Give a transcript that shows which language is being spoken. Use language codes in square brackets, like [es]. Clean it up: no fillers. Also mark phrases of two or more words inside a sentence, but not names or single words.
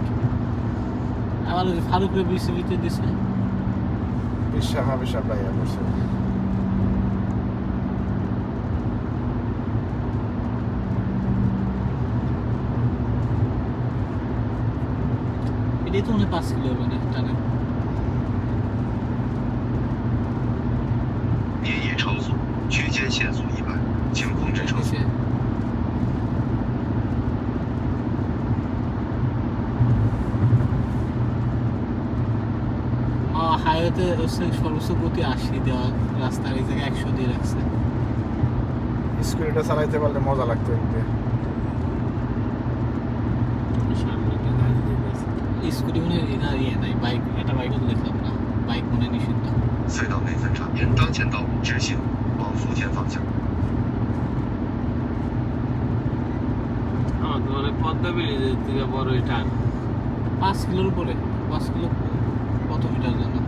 [bn] আবার ওই যে ফারুকের বিসিবিতে দিছে। বিশ্ব প্রায় করছে এটাই তো মনে হয় 5 কিলো হবে না টানেল। [zh] 连夜超速，区间限速100，请控制车速。 [bn] নিচে হাইওয়েতে সর্বোচ্চ গতি 80 দেওয়া, রাস্তার এই জায়গায় 100 দিয়ে রাখছে। স্কুটিটা চালাইতে পারলে মজা লাগতো এমনিতে সামনে একটা গাড়ি যেতেছে স্কুটি মনে হয় এটা ইয়ে নাই, বাইক, একটা বাইকও তো দেখলাম না, বাইক মনে হয় নিষিদ্ধ। [zh] 隧道内分叉，沿当前道路直行，往福田方向。 [bn] আমার তো মানে পদ্মা ব্রিজের থেকে বড় টান 5 কিলোর উপরে, 5 কিলো কত মিটার যেন।